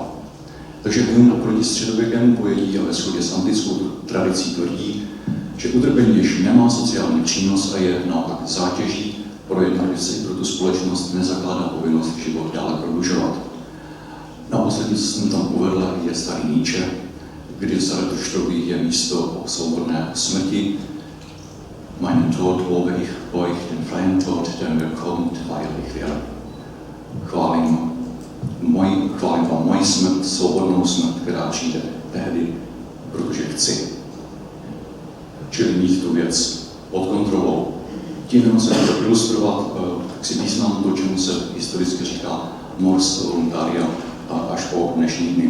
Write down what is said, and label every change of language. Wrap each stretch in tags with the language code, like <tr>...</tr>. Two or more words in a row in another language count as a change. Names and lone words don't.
<cs>Takže Hume oproti středověkému pojetí a ve shodě s antickou tradicí tvrdí, že utrpení již nemá sociální přínos a je naopak zátěží pro jednotlivce i pro tu společnost, nezakládá povinnost život dále prodlužovat. Naposledy, co jsem tam uvedl, je starý Nietzsche, kdy v Zarathustrovi je místo o svobodné smrti.</cs> <de>Meinen Tod lobe ich euch, den freien Tod, den mir kommt, weil ich werde.</de> <cs>Chválím vám moji smrt, svobodnou smrt, která přijde tehdy, protože chci. Čili mít tu věc pod kontrolou. Tím jenom se může ilustrovat si význam to, čemu se historicky říká</cs> <la>mors voluntaria</la> <cs>až po dnešní dny.</cs>